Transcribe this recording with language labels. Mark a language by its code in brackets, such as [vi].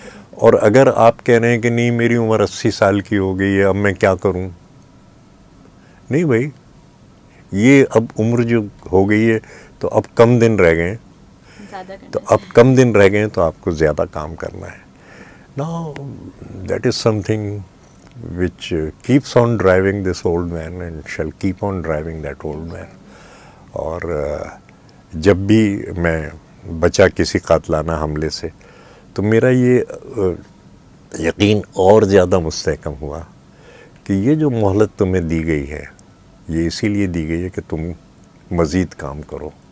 [ur] اور اگر آپ کہہ رہے ہیں کہ نہیں میری عمر 80 سال کی ہو گئی ہے، اب میں کیا کروں، نہیں بھائی، یہ اب عمر جو ہو گئی ہے تو اب کم دن رہ گئے، تو اب کم دن رہ گئے تو آپ کو زیادہ کام کرنا ہے. [en] Now that is something which keeps on driving this old man and shall keep on driving that old man. [ur] اور جب بھی میں بچا کسی قاتلانہ حملے سے تو میرا یہ یقین اور زیادہ مستحکم ہوا کہ یہ جو مہلت تمہیں دی گئی ہے یہ اسی لیے دی گئی ہے کہ تم مزید کام کرو.